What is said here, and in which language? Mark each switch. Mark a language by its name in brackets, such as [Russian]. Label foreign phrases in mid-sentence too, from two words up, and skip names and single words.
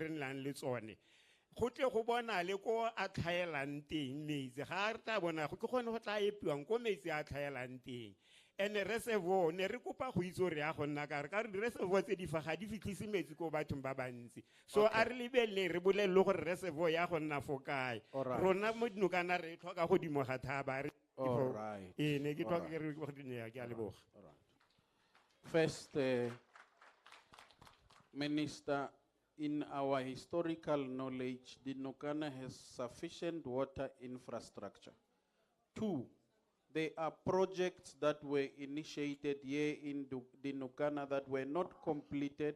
[Tswana] re nang le tsone go tle go bona le ko a tlhaelang teng metsi ga re tla bona ke gone go tla epiwang ko metsi a tlhaelang teng ene reservoir ne re kopa go itse gore ya go nna ka re di-reservoir tse di fa ga di fitlhise metsi ko bathong ba bantsi so a re lebelele re bolelele gore reservoir ya go nna fo kae rona mo Dinokana re tlhoka go dimo ga thaba ne ke tlhoka ke a leboga [English] First, Minister, in our historical knowledge, Dinokana has sufficient water infrastructure. 2, there are projects that were initiated here in Dinokana that were not completed.